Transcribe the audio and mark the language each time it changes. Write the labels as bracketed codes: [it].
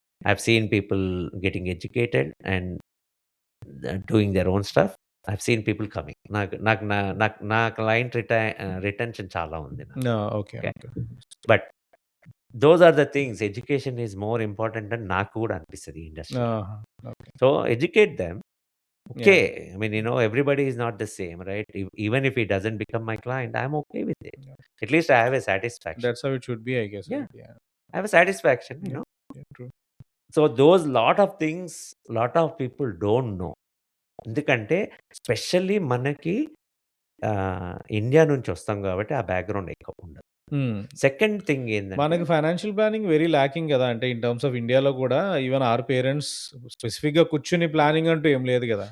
[en] I have seen people getting educated and doing their own stuff. I have seen people coming. [te] నా client retention చాలా ఉంది. [en] Okay. But those are the things, education is more important [te] అని నాకు కూడా అనిపిస్తుంది ఈ industry. [en] So educate them. Okay, I mean, everybody is not the same, right? Even if he doesn't become my client, I'm okay with it. Yeah. At least I have a satisfaction. That's how it should be, I guess. Yeah. Yeah. I have a satisfaction, you know. Yeah, true. So those lot of things, lot of people don't know. [te] ఎందుకంటే specially మనకి India నుంచి వస్తాం కాబట్టి ఆ background ఎక్కువ ఉండదు. Second thing ఏంటంటే మనకి ఫైనాన్షియల్ ప్లానింగ్ వెరీ ల్యాకింగ్ కదా. అంటే ఇన్ టర్మ్స్ ఆఫ్ ఇండియాలో కూడా ఈవెన్ ఆర్ పేరెంట్స్ స్పెసిఫిక్ గా కూర్చుని ప్లానింగ్ అంటూ ఏం లేదు కదా.